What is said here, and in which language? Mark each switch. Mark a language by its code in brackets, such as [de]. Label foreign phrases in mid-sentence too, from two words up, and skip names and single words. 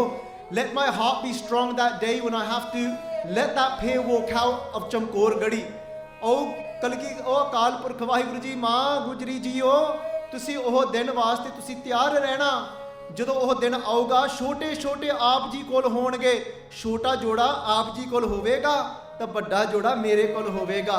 [en] Let my heart be strong that day when I have to let that pair walk out of ਚਮਕੌਰ ਗੜੀ। [pa] ਉਹ ਕਲਗੀ ਉਹ ਅਕਾਲ ਪੁਰਖ ਵਾਹਿਗੁਰੂ ਜੀ ਮਾਂ ਗੁਜਰੀ ਜੀਓ, ਤੁਸੀਂ ਉਹ ਦਿਨ ਵਾਸਤੇ ਤੁਸੀਂ ਤਿਆਰ ਰਹਿਣਾ। ਜਦੋਂ ਉਹ ਦਿਨ ਆਊਗਾ ਛੋਟੇ ਛੋਟੇ ਆਪ ਜੀ ਕੋਲ ਹੋਣਗੇ, ਛੋਟਾ ਜੋੜਾ ਆਪ ਜੀ ਕੋਲ ਹੋਵੇਗਾ ਤਾਂ ਵੱਡਾ ਜੋੜਾ ਮੇਰੇ ਕੋਲ ਹੋਵੇਗਾ।